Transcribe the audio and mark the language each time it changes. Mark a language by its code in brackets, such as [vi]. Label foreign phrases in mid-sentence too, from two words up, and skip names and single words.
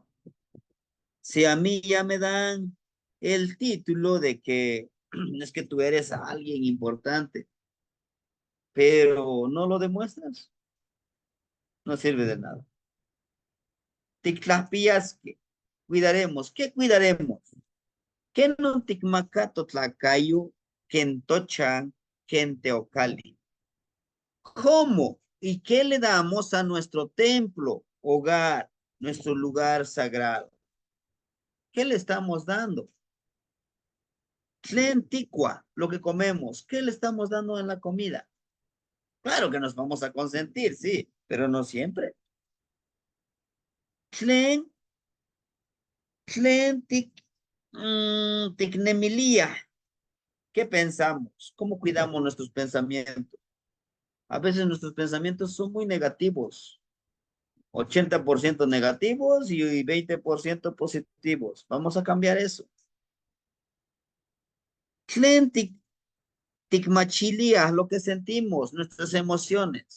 [es] Si a mí ya me dan el título de que es que tú eres alguien importante, pero no lo demuestras, no sirve de nada. Ticlapías que cuidaremos, ¿qué cuidaremos? [nah] ¿Qué no ticmacato tlacayo, quentochan, quenteocali? [es] ¿Cómo y qué le damos a nuestro templo, hogar, nuestro lugar sagrado? ¿Qué le estamos dando? Tlenticua, lo que comemos, ¿qué le estamos dando en la comida? Claro que nos vamos a consentir, sí, pero no siempre. [nah] Tlen, tlentic, ticnemilia. [es] ¿Qué pensamos? ¿Cómo cuidamos nuestros pensamientos? A veces nuestros pensamientos son muy negativos, 80% negativos y 20% positivos. Vamos a cambiar eso. [nah] Tlen ticmachilia, [es] lo que sentimos, nuestras emociones.